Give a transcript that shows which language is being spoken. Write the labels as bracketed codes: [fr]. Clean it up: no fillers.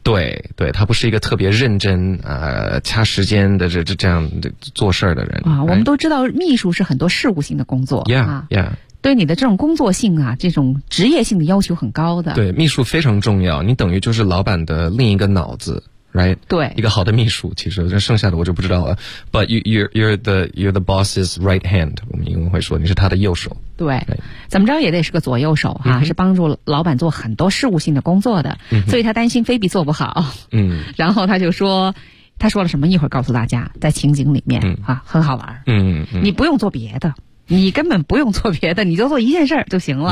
[zh] 对对，他不是一个特别认真掐时间的这样的做事的人。我们都知道秘书是很多事务性的工作。 [en] Yeah, [zh] 对你的这种工作性啊，这种职业性的要求很高的。对，秘书非常重要，你等于就是老板的另一个脑子。 [en] Right? [zh] 对，一个好的秘书，其实剩下的我就不知道了。 [en] But you're the boss's right hand. [zh] 我们英文会说你是他的右手。对， right. 怎么着也得是个左右手哈、是帮助老板做很多事务性的工作的。所以他担心菲比做不好。然后他就说，他说了什么？一会儿告诉大家，在情景里面啊，很好玩。你不用做别的，你根本不用做别的，你就做一件事儿就行了。